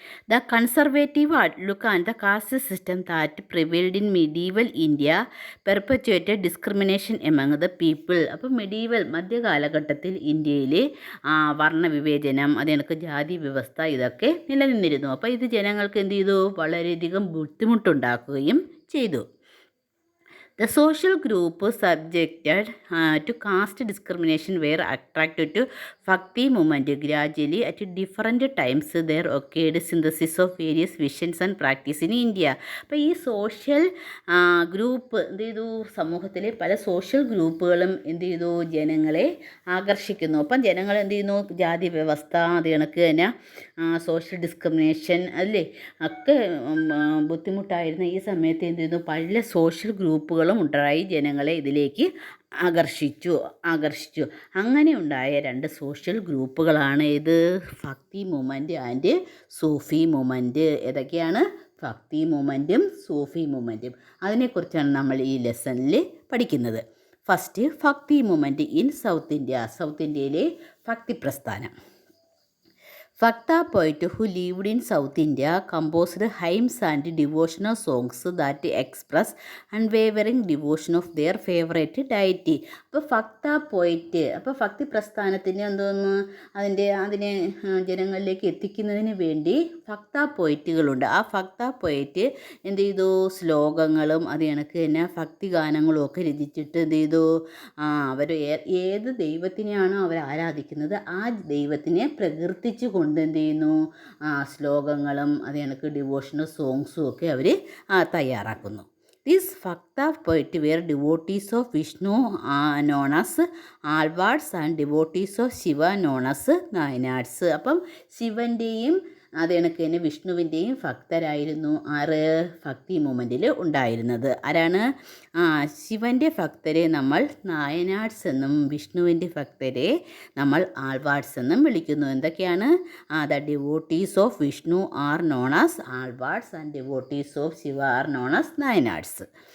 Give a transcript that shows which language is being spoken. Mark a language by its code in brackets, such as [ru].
[en] The conservative outlook on the caste system that prevailed in medieval India perpetuated discrimination among the people. [ml] അപ്പോൾ medieval മധ്യകാലഘട്ടത്തിൽ ഇന്ത്യയിൽ വർണ്ണവിവേചനം, അതെനിക്ക് ജാതി വ്യവസ്ഥ ഇതൊക്കെ നിലനിന്നിരുന്നു. അപ്പോൾ ഇത് ജനങ്ങൾക്ക് എന്ത് ചെയ്തു? വളരെയധികം ബുദ്ധിമുട്ടുണ്ടാക്കുകയും ചെയ്തു. [en] The social group subjected to caste discrimination were attracted to Bhakti movement. Gradually, at different times, there occurred synthesis of various visions and practice in India. [ml] അപ്പോൾ ഈ സോഷ്യൽ ഗ്രൂപ്പ് എന്ത് ചെയ്തു? സമൂഹത്തിലെ പല സോഷ്യൽ ഗ്രൂപ്പുകളും എന്ത് ചെയ്തു? ജനങ്ങളെ ആകർഷിക്കുന്നു. അപ്പം ജനങ്ങൾ എന്ത് ചെയ്യുന്നു? ജാതി വ്യവസ്ഥ, അത് കണക്ക് തന്നെ സോഷ്യൽ ഡിസ്ക്രിമിനേഷൻ അല്ലേ ഒക്കെ ബുദ്ധിമുട്ടായിരുന്ന ഈ സമയത്ത് എന്ത് ചെയ്യുന്നു? പല സോഷ്യൽ ഗ്രൂപ്പുകളും ഉണ്ടായി ജനങ്ങളെ ഇതിലേക്ക് ആകർഷിച്ചു. അങ്ങനെ ഉണ്ടായ രണ്ട് സോഷ്യൽ ഗ്രൂപ്പുകളാണ് ഇത് ഭക്തി മൂവ്മെൻറ്റ് ആൻഡ് സൂഫി മൂവ്മെൻറ്റ്. ഏതൊക്കെയാണ്? ഭക്തി മൂവ്മെൻറ്റും സൂഫി മൂവ്മെൻറ്റും. അതിനെക്കുറിച്ചാണ് നമ്മൾ ഈ ലെസണിൽ പഠിക്കുന്നത്. [en] First, bhakti movement in south India. [ml] South ഇന്ത്യയിലെ ഭക്തി പ്രസ്ഥാനം. [en] Bhakta poet who lived in South India composed hymns and devotional songs that express unwavering devotion of their favorite deity. [ml] അപ്പോൾ ഭക്ത പോയിറ്റ്, അപ്പോൾ ഭക്തി പ്രസ്ഥാനത്തിന് എന്തോന്ന് അതിനെ ജനങ്ങളിലേക്ക് എത്തിക്കുന്നതിന് വേണ്ടി ഭക്ത പോയിറ്റുകളുണ്ട്. ആ ഭക്ത പോയിറ്റ് എന്ത് ചെയ്തു? ശ്ലോകങ്ങളും അത് കണക്ക് തന്നെ ഭക്തി ഗാനങ്ങളും ഒക്കെ രചിച്ചിട്ട് എന്ത് ചെയ്തു? അവർ ഏത് ദൈവത്തിനെയാണോ അവർ ആരാധിക്കുന്നത് ആ ദൈവത്തിനെ പ്രകീർത്തിച്ചു കൊണ്ട് എന്ത് ചെയ്യുന്നു? ശ്ലോകങ്ങളും അത് കണക്ക് ഡിവോഷണൽ സോങ്സും ഒക്കെ അവർ തയ്യാറാക്കുന്നു. [en] These Bhakta poets were devotees of Vishnu known as Alvards and devotees of Shiva known as Nayanars. [ml] അപ്പം ശിവൻ്റെയും അത് കണക്ക് തന്നെ വിഷ്ണുവിൻ്റെയും ഭക്തരായിരുന്നു ഭക്തി മൂമെൻറ്റിൽ ഉണ്ടായിരുന്നത്. ആരാണ്? ശിവൻ്റെ ഭക്തരെ നമ്മൾ നായനാർസ് എന്നും വിഷ്ണുവിൻ്റെ ഭക്തരെ നമ്മൾ ആൾവാർഡ്സ് എന്നും വിളിക്കുന്നു. എന്തൊക്കെയാണ്? [en] The devotees of Vishnu are known as Alvars and devotees of Shiva are known as Nayanars.